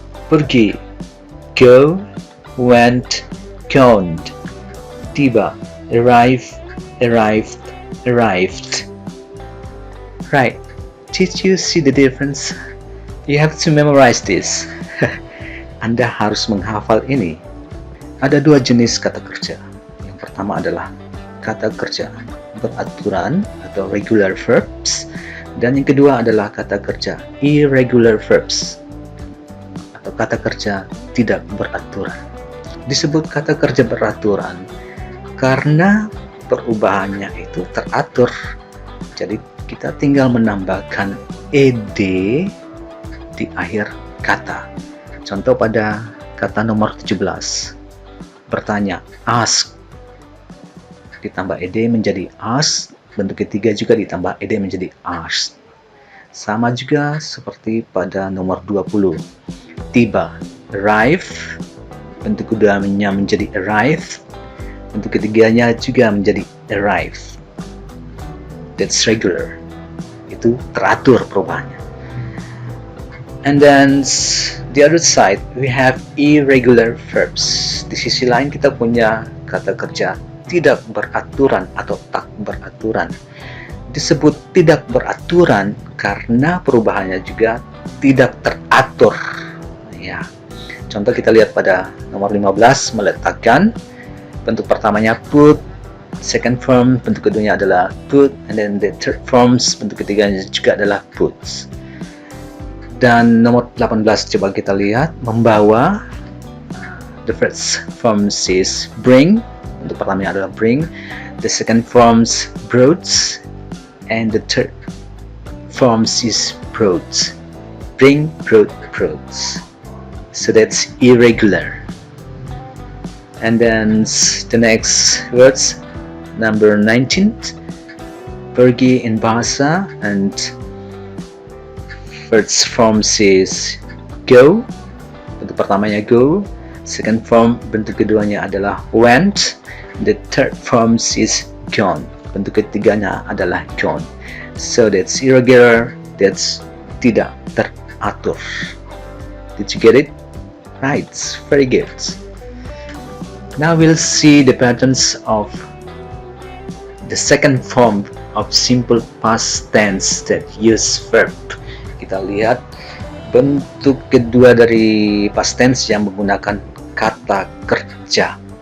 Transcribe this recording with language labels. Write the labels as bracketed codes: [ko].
[en] Pergi, go, went, gone. Tiba, arrived. Right, did you see the difference? You have to memorize this. [id] Anda harus menghafal ini. Ada dua jenis kata kerja. Yang pertama adalah kata kerja beraturan atau regular verbs, dan yang kedua adalah kata kerja irregular verbs atau kata kerja tidak beraturan. Disebut kata kerja beraturan karena perubahannya itu teratur. Jadi kita tinggal menambahkan ed di akhir kata. Contoh pada kata nomor 17. Bertanya, ask. Ditambah ed menjadi ask. Bentuk ketiga juga ditambah ed menjadi asked. Sama juga seperti pada nomor 20. Tiba, arrive. Bentuk keduanya menjadi arrive. Bentuk ketiganya juga menjadi arrive. [en] That's regular. [id] Itu teratur perubahannya. [en] And then the other side, we have irregular verbs. [id] Di sisi lain kita punya kata kerja tidak beraturan atau tak beraturan. Disebut tidak beraturan karena perubahannya juga tidak teratur. Ya. Contoh kita lihat pada nomor 15, meletakkan. Bentuk pertamanya put, [en] second form [id] bentuk keduanya adalah put, [en] and then the third forms [id] bentuk ketiganya juga adalah puts. Dan nomor 18 coba kita lihat, membawa. [en] The first form is bring. [id] Untuk pertamanya adalah bring. [en] The second form brought, and the third form is brought. Bring, brought. So that's irregular. And then the next words, number 19, pergi in bahasa, and first form is go. [id] Bentuk pertamanya go. [en] Second form [id] bentuk keduanya adalah went. [en] The third form is gone. [id] Bentuk ketiganya adalah gone. [en] So that's irregular. That's [id] tidak teratur. [en] Did you get it? Right. Very good. Now we'll see the patterns of the second form of simple past tense that use verb. [id] Kita lihat bentuk kedua dari past tense yang menggunakan kata kerja.